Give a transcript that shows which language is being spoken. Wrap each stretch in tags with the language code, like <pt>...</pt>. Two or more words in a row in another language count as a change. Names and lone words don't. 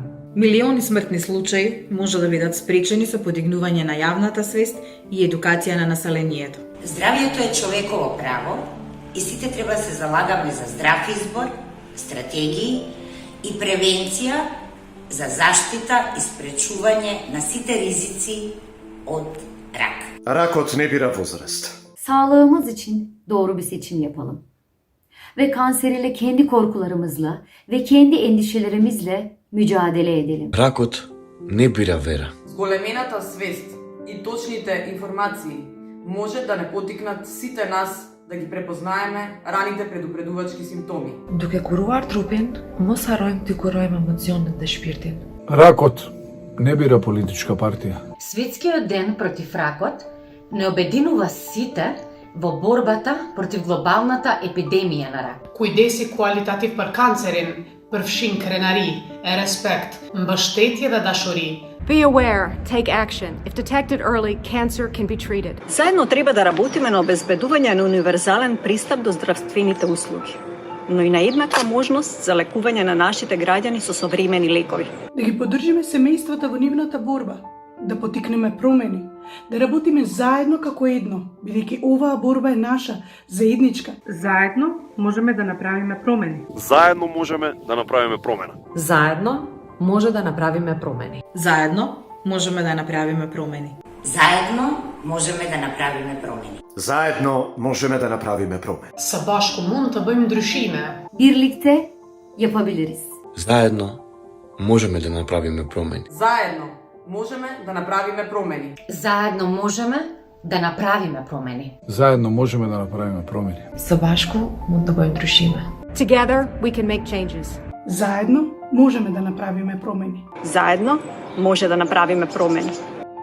<mk>Милиони смртни случаи може да бидат спречени со подигнување на јавната свест и едукација на населението. Здравјето е човеково право и сите треба да се залагаме за здрав избор, стратегии и превенција за заштита и спречување на сите ризици од рак. Ракот не бира возраст.</mk> <tr>Sağlığımız için doğru bir seçim yapalım. Ve kanser ile kendi korkularımızla ve kendi endişelerimizle mücadele edelim.</tr> <mk>Ракот не бира вера. Големената свест и точните информации може да не потикнат сите нас да ги препознаеме раните предупредувачки симптоми.</mk> <sq>Duke kuruar trupin, mos harrojmë të kurojmë emocionet dhe shpirtin.</sq> <mk>Ракот не бира политичка партија. Светскиот ден против ракот не обединува сите во борбата против глобалната епидемија на рак.</mk> <sq>Kujdesi kualitativ për kancerin përfshin krenari, e respekt, mbështetje dhe dashuri.</sq> <en>Be aware, take action. If detected early, cancer can be treated.</en> <mk>Заедно треба да работиме на обезбедување на универзален пристап до здравствените услуги, но и на еднаква можност за лекување на нашите граѓани со современи лекови. Да ги поддржиме семејствата во нивната борба, да потикнеме промени, да работиме заедно како едно, бидејќи оваа борба е наша, заедничка. Заедно можеме да направиме промени. Заедно можеме да направиме промена. Заедно може да направиме промени. Заедно можеме да направиме промени. Заедно можеме да направиме промени. Заедно можеме да направиме промени.</mk> <sq>Së bashku mund të bëjmë ndryshime.</sq> <tr>Birlikte yapabiliriz.</tr> <mk>Заедно можеме да направиме промени. Заедно можеме да направиме промени. Заедно можеме да направиме промени. Заедно можеме да направиме промени.</mk> <sq>Së bashku mund të bëjmë ndryshime.</sq> <en>Together, we can make changes.</en> <mk>Заедно можеме да направиме промени. Заедно може да направиме промени.</mk>